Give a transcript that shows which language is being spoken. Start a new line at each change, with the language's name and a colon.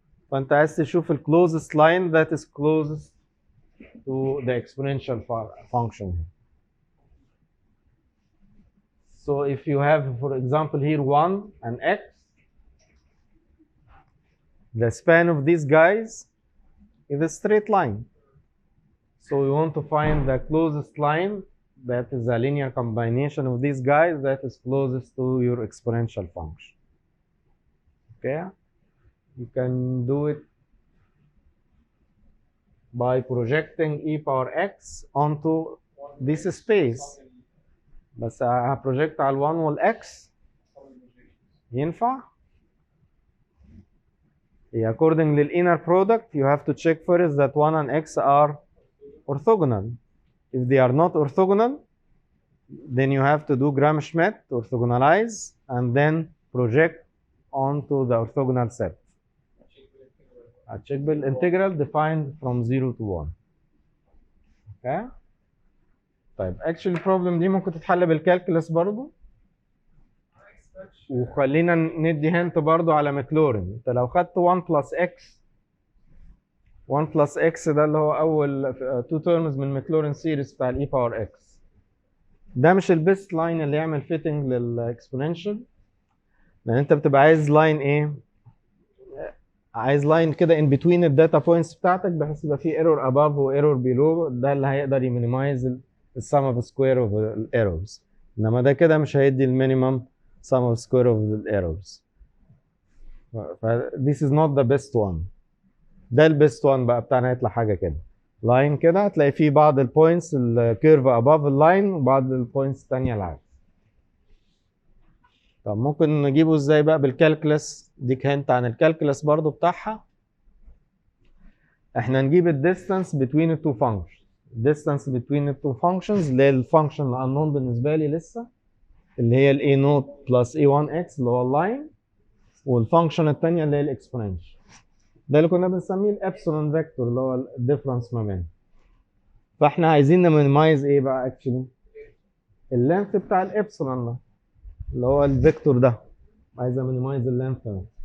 Arabic: فانت عايز تشوف الكلوزست لاين
English: that is closest to the exponential function. So if you have, for example, here 1 and x, the span of these guys is a straight line. So we want to find the closest line that is a linear combination of these guys that is closest to your exponential function. Okay? You can do it by projecting e power x onto this space.
Arabic: بس هبروجكت على ال1 والx ينفع؟
English: According to the inner product, you have to check first that 1 and x are orthogonal. If they are not orthogonal, then you have to do Gram-Schmidt, orthogonalize, and then project onto the orthogonal set. A checkable integral defined from 0 to 1. Okay?
Arabic: طيب actually problem دي ممكن تتحل بالكالكولس برضو، وخلينا ندي هنت برضو على ماكلورين. انت لو خدت 1 plus x 1 plus x ده اللي هو اول 2 terms من ماكلورين سيريز بتاع الاي باور x، ده مش البيست لاين اللي يعمل فيتنج للاكسبوننشال، لان انت بتبقى عايز لاين ايه؟ عايز لاين كده ان بتوين الداتا بوينتس بتاعتك بحيث يبقى في ايرور اباف وايرور بيلو، ده اللي هيقدر يمينيمايز السم اوف سكوير اوف الايرورز، انما ده كده مش هيدي المينيمم
English: sum of square of the errors. This is not the best one.
Arabic: ده البيست one بقى بتاعنا هيطلع حاجه كده لاين كده، هتلاقي فيه بعض البوينتس الكيرف above اللاين وبعض البوينتس الثانيه العكس. طب ممكن نجيبه ازاي بقى بالكالكولس؟ ديك هنت عن الكالكولس برضو بتاعها. احنا نجيب الديستانس
English: between the two functions. distance between the two functions
Arabic: اللي هي الفانكشن الانون بالنسبه لي لسه، اللي هي الاي نوت بلس اي 1 اكس اللي هو اللاين، والفانكشن الثانيه اللي هي الاكسبوننشال، ده اللي كنا بنسميه الابسلون فيكتور اللي هو الديفرنس ما بينهم. فاحنا عايزين نمينيمايز ايه بقى اكشلي؟ اللينث بتاع الابسلون ده اللي هو الفيكتور ده، عايز امينيمايز اللينث ده.